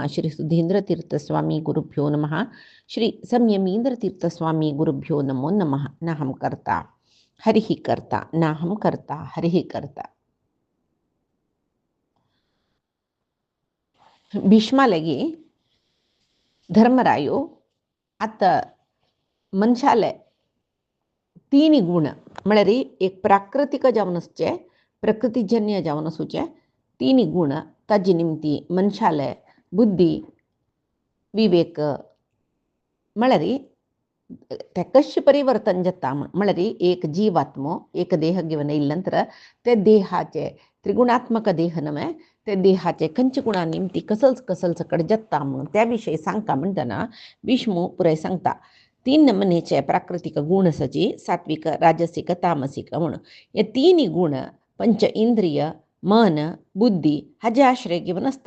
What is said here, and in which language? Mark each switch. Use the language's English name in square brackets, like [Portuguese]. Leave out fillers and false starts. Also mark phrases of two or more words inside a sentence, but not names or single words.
[Sanskrit] श्री सुधींद्रतीर्थस्वामी गुरुभ्यो नमः। श्री संयमींद्रतीर्थस्वामी गुरुभ्यो नमो नमः। नाहं कर्ता हरिः कर्ता नाहं कर्ता हरिः कर्ता. [Konkani] भीष्मालगे धर्मरायो आता मनशाले तीन गुण म्हळ्यार एक प्राकृतिक जावन आसचे प्रकृतिजन्य जावन आसूचे तीन गुण ताजे निमती मनशाले बुद्धी विवेक म्हळ्यार ते कशें परिवर्तन जाता म्हळ्यार एक जीवात्मो एक देह घेवन येयले नंतर ते देहाचे त्रिगुणात्मक देह नवे ते देहाचे खंयचे गुणा निमती कसलच कसलच कडेन जाता म्हणून त्या विशयी सांगता म्हणटना विष्णू पुराय सांगता तीन नमनेचे प्राकृतिक गुण आसाची सात्विक राजसिक तामसिक म्हणून हे तीन गुण पंच इंद्रिय मन बुद्धी हाजे आश्रय घेवन आसता.